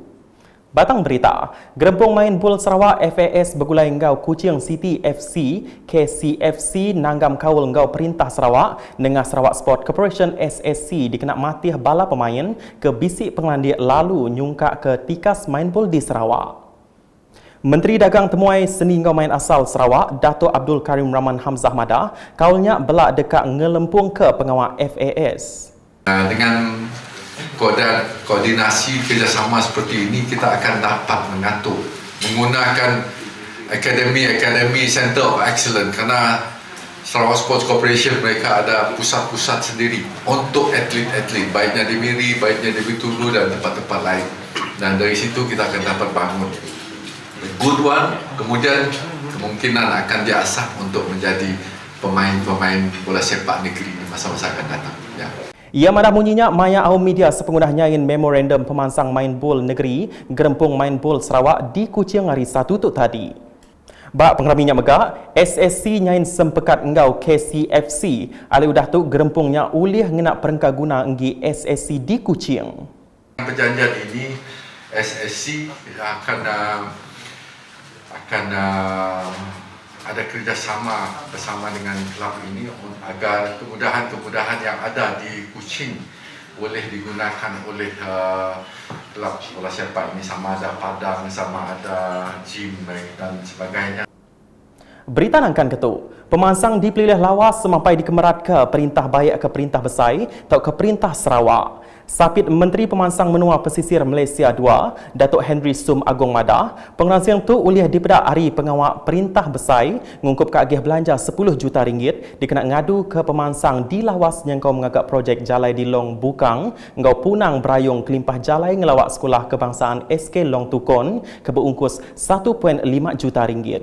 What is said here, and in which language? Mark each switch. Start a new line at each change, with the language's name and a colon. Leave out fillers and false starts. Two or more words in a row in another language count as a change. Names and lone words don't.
Iban: Batang berita, Gerempung Main Bol Sarawak FAS bergulai ngau Kuching City FC, KCFC nanggam kawal ngau Perintah Sarawak dengan Sarawak Sport Corporation SSC dikenak matih bala pemain ke bisik pengelandik lalu nyungkak ke tikas main bol di Sarawak. Menteri Dagang Temuai Seni Ngau Main Asal Sarawak, Dato' Abdul Karim Rahman Hamzah Madah, kaulnya belak dekat ngelempung ke pengawal FAS.
Malay: Dengan koordinasi kerjasama seperti ini, kita akan dapat mengatur menggunakan Akademi
English: Center of Excellence,
Malay: kerana Sarawak Sports Corporation mereka ada pusat-pusat sendiri untuk atlet-atlet, baiknya di Miri, baiknya di Betulu dan tempat-tempat lain. Dan dari situ kita akan dapat bangun
English: good one,
Malay: kemudian kemungkinan akan diasah untuk menjadi pemain-pemain bola sepak negeri di masa-masa akan datang. Ya.
Iban: Ia madah munyinya maya awam media sepengguna nyain memorandum pemansang main bol negeri Gerempung Main Bol Sarawak di Kuching hari Sabtu tu tadi. Bak pengeraminya megak, SSC nyain sempekat engau KCFC, ali udah tu Gerempungnya ulih ngenak perengka guna enggi SSC di Kuching.
Malay: Perjanjian ini SSC akan ada kerjasama bersama dengan kelab ini agar kemudahan-kemudahan yang ada di Kuching boleh digunakan oleh kelab bola sepak ini, sama ada padang, sama ada gym dan sebagainya.
Iban: Berita nangkan ketuk, pemansang dipilih lawas sampai dikemerat ke Perintah Bayak ke Perintah Besai atau ke Perintah Sarawak. Sapit Menteri Pemansang Menua Pesisir Malaysia II, Datuk Henry Sum Agong Madah, pengrasian tu ulih dipedak hari pengawal Perintah Besai ngungkup keagih belanja 10 juta ringgit dikenak ngadu ke pemansang di lawas yang kau mengagak projek jalai di Long Bukang, ngau punang berayung kelimpah jalai ngelawak sekolah kebangsaan SK Long Tukon ke berungkus 1.5 juta ringgit.